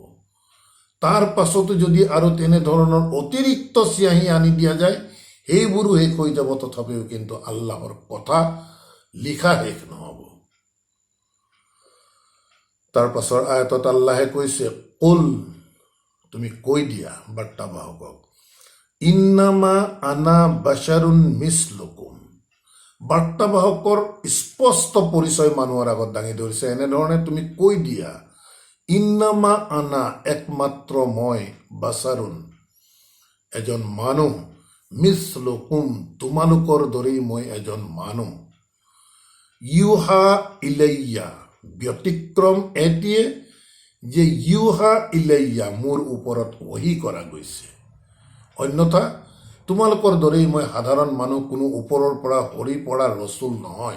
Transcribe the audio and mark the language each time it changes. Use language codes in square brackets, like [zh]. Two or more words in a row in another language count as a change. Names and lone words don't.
[as] তাৰ পাছতো যদি আৰু তেনেধৰণৰ অতিৰিক্ত চিয়াহী আনি দিয়া যায়, সেইবোৰো শেষ হৈ যাব, তথাপিও কিন্তু আল্লাহৰ কথা লিখা শেষ নহ'ব। তাৰ পাছৰ আয়াতত আল্লাহে কৈছে, কুল তুমি কৈ দিয়া বাৰ্তাবাহকক, [ar] إنما أنا بشر مثلكم. [as] বাৰ্তাবাহকৰ স্পষ্ট পৰিচয় মানুহৰ আগত দাঙি ধৰিছে, এনেধৰণে তুমি কৈ দিয়া, [ar] ইন্নামা আনা, [as] একমাত্ৰ মই, বাছাৰুন, এজন মানুহ, মিছলুকুম, তোমালোকৰ দৰেই মই এজন মানুহ, [ar] يوحى إلي, [as] ব্যতিক্ৰম এটিয়ে যে [ar] يوحى إلي, [as] মোৰ ওপৰত ওহী কৰা গৈছে, অন্যথা তোমালোকৰ দৰেই মই সাধাৰণ মানুহ, কোনো ওপৰৰ পৰা সৰি পৰা ৰচুল নহয়।